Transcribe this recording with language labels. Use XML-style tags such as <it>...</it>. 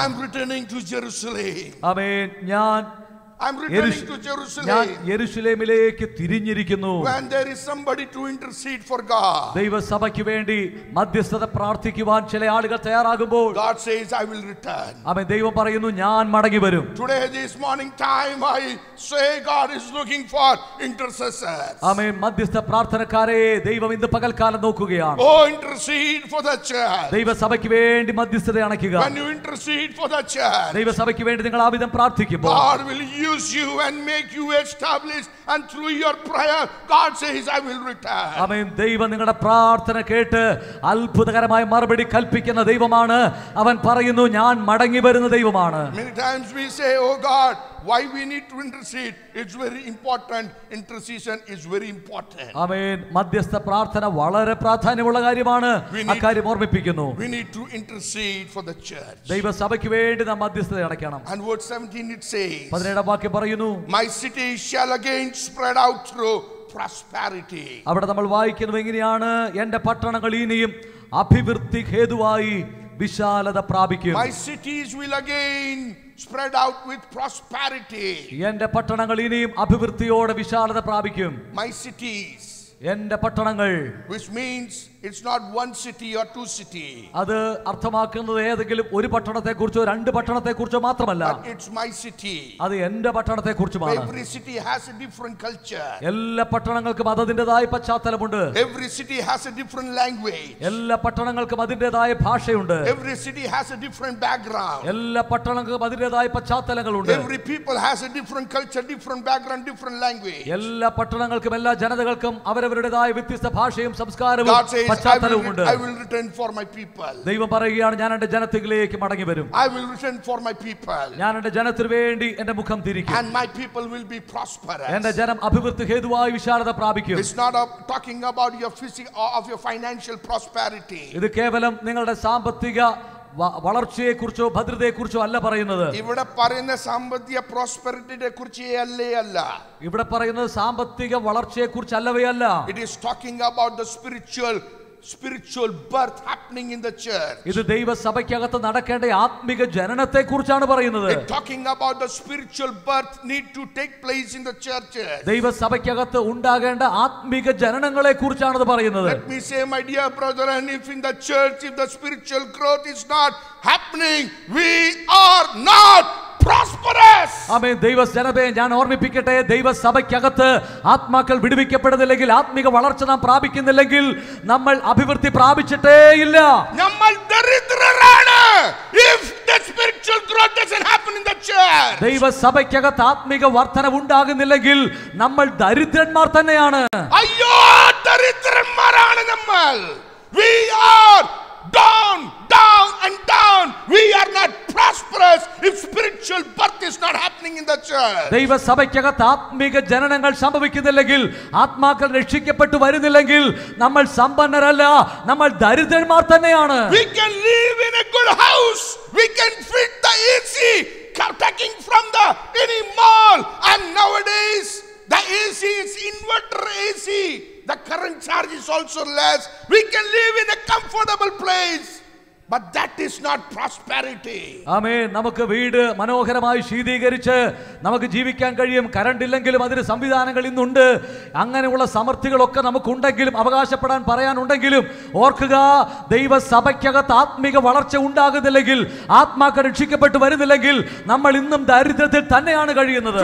<en>I'm returning to Jerusalem.</en> <ml>Amen.</ml> <en>I'm returning to Jerusalem.</en> <ml>ഞാൻ യെരുശലേമിലേക്ക് തിരിഞ്ഞിരിക്കുന്നു.</ml> <en>When there is somebody to intercede for God,</en> <ml>ദൈവസഭയ്ക്ക് വേണ്ടി മധ്യസ്ഥത പ്രാർത്ഥിക്കുവാൻ ചില ആളുകൾ തയ്യാറാകുമ്പോൾ</ml> <en>God says, I will return.</en> <ml>ആമേൻ. ദൈവം പറയുന്നു, ഞാൻ മടങ്ങി വരും.</ml> <en>Today, this morning time, I say God is looking for intercessors.</en> <ml>ആമേൻ. മധ്യസ്ഥ പ്രാർത്ഥനക്കാരെ ദൈവം ഇന്ന് പകൽക്കാലം നോക്കുകയാണ്.</ml> <en>Oh, intercede for the church.</en> <ml>ദൈവസഭയ്ക്ക് വേണ്ടി മധ്യസ്ഥത അണയ്ക്കുക.</ml> <en>When you intercede for the church,</en> <ml>ദൈവസഭയ്ക്ക് വേണ്ടി നിങ്ങൾ ആ വിധം പ്രാർത്ഥിക്കുമ്പോൾ</ml> <en>God will use you and make you established, and through your prayer God says, I will return.</en> <ml>ആമേൻ. ദൈവം നിങ്ങളുടെ പ്രാർത്ഥന കേട്ട് അത്ഭുതകരമായ മറുപടി കൽപ്പിക്കുന്ന ദൈവമാണ്. അവൻ പറയുന്നു, ഞാൻ മടങ്ങി വരുന്ന ദൈവമാണ്.</ml> <en>Many times we say, oh God, why we need to intercede? It's very important. Intercession is very important.</en> <ml>ആമേൻ. മധ്യസ്ഥ പ്രാർത്ഥന വളരെ പ്രാധാന്യമുള്ള കാര്യമാണ്. ആ കാര്യം ഓർമ്മിപ്പിക്കുന്നു.</ml> <en>We need to intercede for the church.</en> <ml>ദൈവസഭയ്ക്ക് വേണ്ടി നാം മധ്യസ്ഥത അടയ്ക്കണം.</ml> <en>And verse 17 it says,</en> <ml>17-ാം വാക്യം പറയുന്നു,</ml> <en>my city shall again spread out through prosperity.</en> <ml>അവിടെ നമ്മൾ വായിക്കുന്നത് എങ്ങനെയാണ്? എൻ്റെ പട്ടണങ്ങൾ ഇനിയും അഭിവൃദ്ധി ഹേതുവായി വിശാലത പ്രാപിക്കും.</ml> <en>My cities will again spread out with prosperity.</en> <ml>എൻ്റെ പട്ടണങ്ങൾ ഇനിയും അഭിവൃദ്ധിയോടെ വിശാലത പ്രാപിക്കും.</ml> <en>My cities,</en> <ml>എൻ്റെ പട്ടണങ്ങൾ,</ml> <en>which means it's not one city or two cities.</en> <ml>അത് അർത്ഥമാക്കുന്നത് ഏതെങ്കിലും ഒരു പട്ടണത്തെ കുറിച്ചോ രണ്ട് പട്ടണത്തെ കുറിച്ചോ മാത്രമല്ല.</ml> <en>But it's my city.</en> <ml>അത് എൻ്റെ പട്ടണത്തെ കുറിച്ചുമാണ്.</ml> <en>Every city has a different culture.</en> <ml>എല്ലാ പട്ടണങ്ങൾക്കും അതിൻ്റെതായ പശ്ചാത്തലമുണ്ട്.</ml> <en>Every city has a different language.</en> <ml>എല്ലാ പട്ടണങ്ങൾക്കും അതിൻ്റെതായ ഭാഷയുണ്ട്.</ml> <en>Every city has a different background.</en> <ml>എല്ലാ പട്ടണങ്ങൾക്കും അതിൻ്റെതായ പശ്ചാത്തലങ്ങളുണ്ട്.</ml> <en>Every people has a different culture, different background, different language.</en> <ml>എല്ലാ പട്ടണങ്ങൾക്കും എല്ലാ ജനതകൾക്കും അവരവരുടേതായ വ്യത്യസ്ത ഭാഷയും സംസ്കാരവും പശ്ചാത്തലവുമുണ്ട്.</ml> <en>I will return for my people.</en> <ml>ദൈവം പറയുകയാണ്, ഞാൻ എൻ്റെ ജനത്തിലേക്ക് മടങ്ങി വരും.</ml> <en>I will return for my people.</en> <ml>ഞാൻ എൻ്റെ ജനത്തിനു വേണ്ടി എൻ്റെ മുഖം തിരിക്കും.</ml> <en>And my people will be prosperous.</en> <ml>എൻ്റെ ജനം അഭിവൃദ്ധി ഹേതുവായി വിശാലത പ്രാപിക്കും.</ml> <en>It's not talking about your physical or of your financial prosperity.</en> <ml>ഇത് കേവലം നിങ്ങളുടെ സാമ്പത്തിക വളർച്ചയെ കുറിച്ചോ ഭദ്രതയെ കുറിച്ചോ അല്ല പറയുന്നത്. ഇവിടെ പറയുന്ന സാമ്പത്തിക പ്രോസ്പെരിറ്റിയെ കുറിച്ച് അല്ല. ഇവിടെ പറയുന്നത് സാമ്പത്തിക വളർച്ചയെ കുറിച്ച് അല്ലവേ അല്ല.</ml> <en>It is talking about the spiritual birth happening in the church.</en> <ml>ഇത് ദൈവസഭയ്ക്കകത്ത് നടക്കേണ്ട ആത്മിക ജനനത്തെ കുറിച്ചാണ് പറയുന്നത്.</ml> <en>It's talking about the spiritual birth need to take place in the churches.</en> <ml>ദൈവസഭയ്ക്കകത്ത് ഉണ്ടാകേണ്ട ആത്മിക ജനനങ്ങളെ കുറിച്ചാണ് ഇത് പറയുന്നത്.</ml> <en>Let me say, my dear brother, and if in the church, if the spiritual growth is not happening, we are not prosperous.</en> <ml>ആമേൻ. ദൈവജനമേ, ഞാൻ ഓർമ്മിപ്പിക്കട്ടെ, ദൈവസഭയ്ക്കകത്ത് ആത്മാക്കൾ വിടുവിക്കപ്പെടുന്നില്ലെങ്കിൽ, ആത്മിക വളർച്ച നാം പ്രാപിക്കുന്നില്ലെങ്കിൽ നമ്മൾ അഭിവൃദ്ധി പ്രാപിച്ചിട്ടേ ഇല്ല. നമ്മൾ ദരിദ്രരാണ്.</ml> <en>If the spiritual growth doesn't happen in the church.</en> <ml>ദൈവസഭയ്ക്കകത്ത് ആത്മിക വർധന ഉണ്ടാകുന്നില്ലെങ്കിൽ നമ്മൾ ദരിദ്രന്മാർ തന്നെയാണ്. അയ്യോ, ദരിദ്രന്മാരാണ് നമ്മൾ.</ml> <en>We are down and down. We are not prosperous if spiritual birth is not happening in the church.</en> <ml>ദൈവസഭയ്ക്കകത്ത് ആത്മിക ജനനങ്ങൾ സംഭവിക്കുന്നില്ലെങ്കിൽ, ആത്മാക്കൾ രക്ഷിക്കപ്പെട്ടു വരുന്നില്ലെങ്കിൽ നമ്മൾ സമ്പന്നരല്ല, നമ്മൾ ദരിദ്രന്മാർ തന്നെയാണ്.</ml> <en>We can live in a good house. We can fit the AC taking from any mall, and nowadays the AC is inverter AC. The current charge is also less. We can live in a comfortable place. But that is not prosperity.</en> <ml>ആമേൻ. നമുക്ക് വീട് മനോഹരമായി ശീതീകരിച്ച് നമുക്ക് ജീവിക്കാൻ കഴിയും. Current ഇല്ലെങ്കിലും അതിന് സംവിധാനങ്ങൾ ഇന്നുണ്ട്. അങ്ങനെയുള്ള സമൃദ്ധികളൊക്കെ നമുക്കുണ്ടെങ്കിലും അവകാശപ്പെടാൻ പറയാനുണ്ടെങ്കിലും ഓർക്കുക, ദൈവസഭയ്ക്കകത്ത് ആത്മീക വളർച്ച ഉണ്ടാകുന്നില്ലെങ്കിൽ, ആത്മാക്കൾ രക്ഷിക്കപ്പെട്ടു വരുന്നില്ലെങ്കിൽ നമ്മൾ ഇന്നും ദാരിദ്ര്യത്തിൽ തന്നെയാണ് കഴിയുന്നത്.</ml>